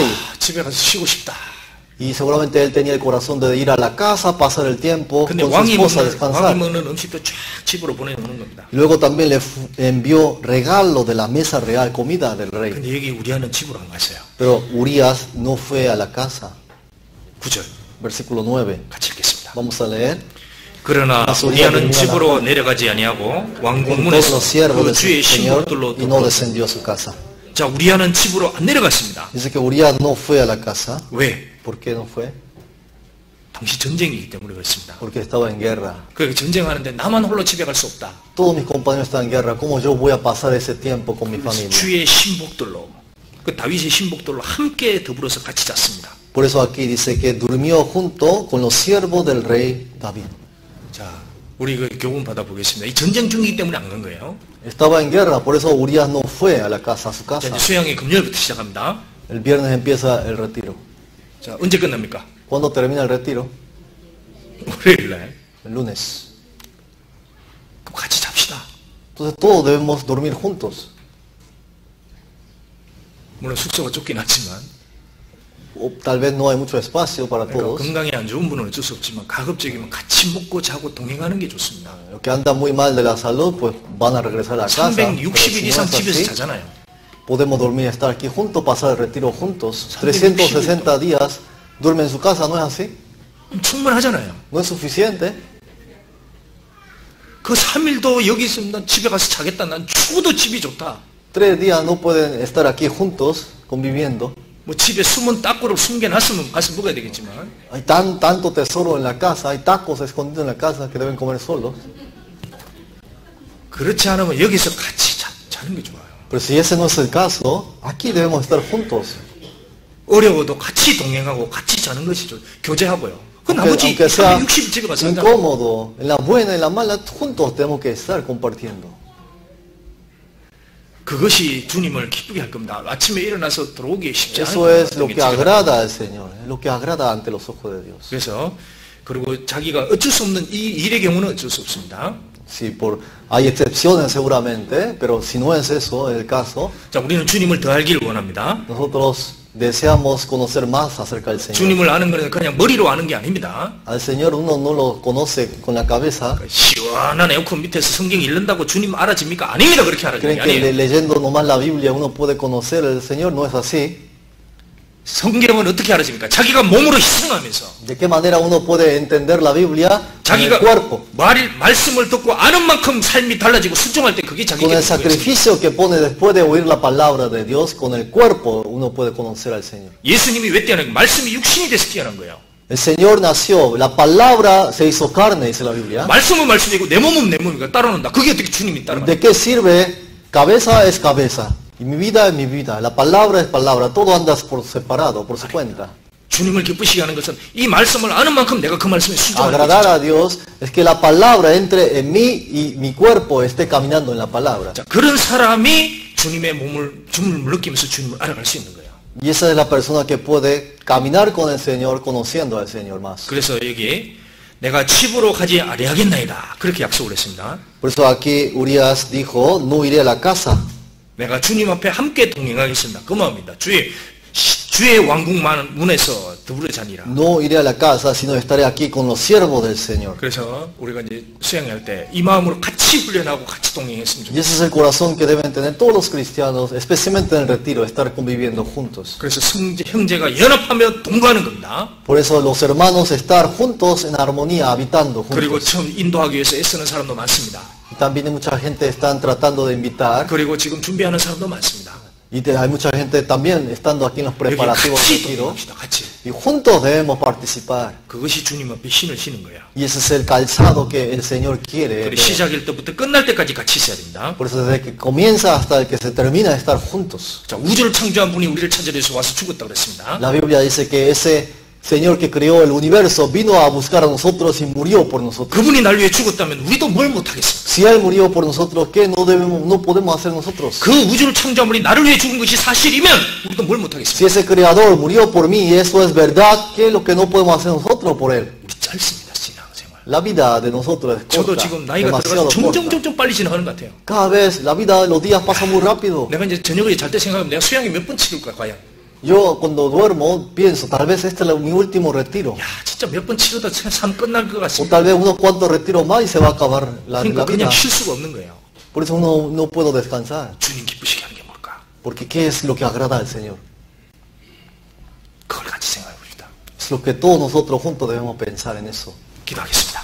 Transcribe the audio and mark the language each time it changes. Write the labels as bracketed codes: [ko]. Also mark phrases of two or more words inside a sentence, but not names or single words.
[ko] 집에 가서 쉬고 싶다. [es] Y seguramente él tenía el corazón de ir a la casa, pasar el tiempo [ko] 근데 [es] con su [ko] 왕이 [es] esposa, [ko] 먹는 [es] descansar. [ko] 음식도 쫙 집으로 보내놓는 겁니다. [es] Y luego también le envió regalo de la mesa real, comida del rey. [ko] 근데 여기 우리아는 집으로 안 갔어요. [es] Pero Urias no fue a la casa. [ko] 9절 [es] Versículo 9. [ko] 같이 읽겠습니다. [es] Vamos a leer. [ko] 그러나 우리아는 집으로 내려가지 아니하고 왕궁 [es] Con todos [ko] 문에서 [es] los siervos [ko] 그 [es] del [ko] 주의 [es] Señor [ko] 신복들로 [es] y no [ko] 덮었다. [es] descendió a su casa. [ko] 자, 우리아는 집으로 안 내려갔습니다. [es] Dice que Urias no fue a la casa. [ko] 왜? [es] ¿Por qué no fue? [ko] 당시 전쟁이기 때문에 그렇습니다. [es] Porque estaba en guerra. [ko] 그렇게 전쟁하는데 나만 홀로 집에 갈 수 없다. [es] Todos mis compañeros están en guerra. ¿Cómo yo voy a pasar ese tiempo con mi familia? [ko] 주의 신복들로 그 다윗의 신복들로 함께 더불어서 같이 잤습니다. [es] Por eso aquí dice que durmió junto con los siervos del rey David. [ko] 자, 우리 그 교훈 받아보겠습니다. 이 전쟁 중이기 때문에 안 간 거예요. [es] Estaba en guerra, por eso Urias no fue a la casa, a su [ko] 자, [es] casa. [ko] 이제 수양이 금요일부터 시작합니다. [es] El viernes empieza el retiro. [ko] 자, 언제 끝납니까? [es] ¿Cuándo termina el retiro? [ko] 월요일 날. [es] El lunes. [ko] 그럼 같이 잡시다. [es] Entonces todos debemos dormir juntos. [ko] 물론 숙소가 좁긴 하지만 [es] O tal vez no hay mucho espacio para [ko] 그러니까 [es] todos. [ko] 건강이 안 좋은 분은 어쩔 수 없지만 가급적이면 같이 먹고 자고 동행하는 게 좋습니다. [es] Los que andan muy mal de la salud, pues van a regresar a la casa. Pero [ko] 360일 [es] si no [ko] 이상 [es] es [ko] 집에서 [es] así, [ko] 자잖아요. [es] podemos dormir, estar aquí juntos, pasar el retiro juntos. 360 días duermen en su casa, ¿no es así? [ko] 충분하잖아요. [es] ¿No es suficiente? [ko] 그 3일도 여기 있으면 난 집에 가서 자겠다. 난 죽어도 집이 좋다. [es] 3 días no pueden estar aquí juntos, conviviendo. [ko] 뭐 집에 숨은 딱고를 숨겨놨으면 가서 먹어야 되겠지만 [es] Hay tanto tesoro en la casa, hay tacos escondidos en la casa que deben comer solos. [ko] 그렇지 않으면 여기서 같이 자는 게 좋아요. [es] Pero si ese no es el caso, aquí debemos estar juntos. [ko] 어려워도 같이 동행하고 같이 자는 것이 교제하고요. 그 나머지 [es] Aunque sea [ko] 360 집에 가서 한다. [es] incómodo, en la buena y en la mala, juntos tenemos que estar compartiendo. [ko] 그것이 주님을 기쁘게 할 겁니다. 아침에 일어나서 들어오기 쉽지 않은 [es] Eso es lo que agrada al Señor, es lo que agrada ante los ojos de Dios. [ko] 그래서 그리고 자기가 어쩔 수 없는 이 일의 경우는 어쩔 수 없습니다. [es] Sí, hay excepciones seguramente, pero si no es eso el caso, [ko] 자, 우리는 주님을 더 알기를 원합니다. [es] nosotros deseamos conocer más acerca del Señor. [ko] 주님을 아는 것은 그냥 머리로 아는 게 아닙니다. [es] Al Señor uno no lo conoce con la cabeza. [ko] 시원한 에어컨 밑에서 성경 읽는다고 주님 알아집니까? 아닙니다. 그렇게 알아지는 [es] Creen [ko] 게 [es] que [ko] 아니에요. [es] leyendo nomás la Biblia uno puede conocer al Señor, no es así. [ko] 성경은 어떻게 알아집니까? 자기가 몸으로 희생하면서 [es] ¿De qué manera uno puede entender la Biblia en el [ko] 자기가 [es] cuerpo? [ko] 말씀을 듣고 아는 만큼 삶이 달라지고 순종할 때 그게 자기 [es] Con el [ko] 기쁨이에요. [es] sacrificio que pone después de oír la palabra de Dios, con el cuerpo uno puede conocer al Señor. [ko] 예수님이 왜 뛰어난 거예요? 말씀이 육신이 돼서 뛰어난 거예요. [es] El Señor nació, la palabra se hizo carne, dice la Biblia. [ko] 말씀은 말씀이고 내 몸은 내 몸이니까 따라온다. 그게 어떻게 주님이 따라가요? [es] ¿De qué sirve? Cabeza es cabeza. Y mi vida es mi vida. La palabra es palabra. Todo anda por separado, por su cuenta. [ko] 주님을 기쁘시게 하는 것은 이 말씀을 아는 만큼 내가 그 말씀에 순종하는 [es] Agradar [ko] 거죠. [es] a Dios es que la palabra entre en mí y mi cuerpo esté caminando en la palabra. [ko] 자, 그런 사람이 주님을 느끼면서 주님을 알아갈 수 있는 거예요. [es] Y esa es la persona que puede caminar con el Señor, conociendo al Señor más. [ko] 그래서 여기 내가 집으로 가지 아니하겠나이다. 그렇게 약속을 했습니다. [es] Por eso aquí Urias dijo, no iré a la casa. [ko] 내가 주님 앞에 함께 동행하겠습니다. 그 마음입니다. 주의 왕궁만 문에서 더불어 자니라. [es] No iré a la casa, sino estaré aquí con los siervos del Señor. [ko] 그래서 우리가 이제 수양할 때 이 마음으로 같이 훈련하고 같이 동행했으면 [es] Y [ko] 좋겠어요. [es] ese es el corazón que deben tener todos los cristianos, especialmente en el retiro, estar conviviendo juntos. [ko] 그래서 형제가 연합하며 동거하는 겁니다. [es] Por eso los hermanos estar juntos en armonía, habitando [ko] 그리고 [es] juntos. [ko] 처음 인도하기 위해서 애쓰는 사람도 많습니다. [es] Y también mucha gente están tratando de invitar. [ko] 그리고 지금 준비하는 사람도 많습니다. [es] Y hay mucha gente también estando aquí en los [ko] 여기 [es] preparativos del [ko] 같이 [es] retiro. [ko] 동행합시다. 같이. [es] Y juntos debemos participar. [ko] 그것이 주님 앞에 신을 신은 거예요. [es] Y ese es el calzado que el Señor quiere. [ko] 그리고 시작일 때부터 끝날 때까지 같이 있어야 됩니다. [es] Por eso desde que comienza hasta el que se termina de estar juntos. [ko] 자, 우주를 창조한 분이 우리를 찾으려 해서 와서 죽었다 그랬습니다. [es] La Biblia dice que ese Señor que creó el universo vino a buscar a nosotros y murió por nosotros. [ko] 그분이 날 위해 죽었다면 우리도 뭘 못하겠습니까? [es] Si Él murió por nosotros, ¿qué no podemos hacer nosotros? [ko] 그 우주를 창조한 분이 나를 위해 죽은 것이 사실이면 우리도 뭘 못하겠습니까? [es] Si ese Creador murió por mí y eso es verdad, ¿qué es lo que no podemos hacer nosotros por Él? [ko] 우리 짧습니다, 신앙생활. [es] La vida de nosotros es [ko] 저도 [es] corta, [ko] 지금 나이가 [es] demasiado [ko] 들어가서 [es] corta. [ko] 점점 빨리 지나가는 것 같아요. [es] Cada vez la vida, los días pasan muy rápido. [ko] 내가 이제 저녁에 잘 때 생각하면 내가 수양이 몇 번 치를까 과연? [es] Yo cuando duermo pienso, tal vez este es mi último retiro. [ko] 야, 진짜 몇 번 치르다 삶 끝날 것 [es] O [ko] 같습니다. [es] tal vez unos cuantos retiros más y se va a acabar la [ko] 그러니까 [es] vida. [ko] 그냥 쉴 수가 없는 거예요. [es] Por eso no puedo descansar. [ko] 주님 기쁘시게 하는 게 뭘까? [es] Porque ¿qué es lo que agrada al Señor? [ko] 그걸 같이 생각해 봅시다. [es] Es lo que todos nosotros juntos debemos pensar en eso. [ko] 기도하겠습니다.